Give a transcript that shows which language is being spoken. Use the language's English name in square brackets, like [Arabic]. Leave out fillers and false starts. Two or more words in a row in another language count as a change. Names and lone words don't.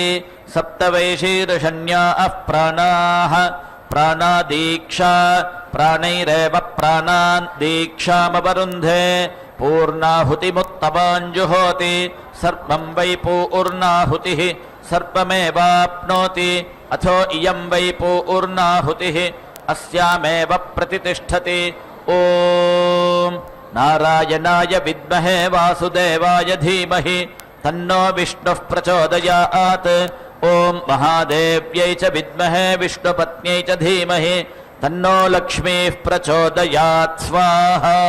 [Sanskrit] ಸಪ್ತವೈಶೀರ್ಷಣ್ಯಾಃ ಪ್ರಾಣಾಃ ಪ್ರಾಣಾದೀಕ್ಷಾ ಪ್ರಾಣೈರೇವ ಪ್ರಾಣಾನ್ ದೀಕ್ಷಾಮವರುಂಧೆ ಪೂರ್ಣಾಹುತಿಮುತ್ತಮಾಂಜುಹೋತಿ ಸರ್ವಂ ವೈ ಪೂರ್ಣಾಹುತಿಃ ಸರ್ವಮೇವಾಪ್ನೋತಿ ಅಥೋ ಇಯಂ ವೈ ಪೂರ್ಣಾಹುತಿಃ ಅಸ್ಯಾಮೇವ ಪ್ರತಿಷ್ಠತಿ ಓಂ ನಾರಾಯಣಾಯ ವಿದ್ಮಹೇ ವಾಸುದೇವಾಯ ಧೀಮಹಿ ತನ್ನೋ ವಿಷ್ಣುಃ ಪ್ರಚೋದಯಾತ್ ಓಂ ಮಹಾದೇವ್ಯೈ ಚ ವಿದ್ಮಹೇ ವಿಷ್ಣುಪತ್ನ್ಯೈ ಚ ಧೀಮಹಿ ತನ್ನೋ ಲಕ್ಷ್ಮೀಃ ಪ್ರಚೋದಯಾತ್ ಸ್ವಾಹಾ.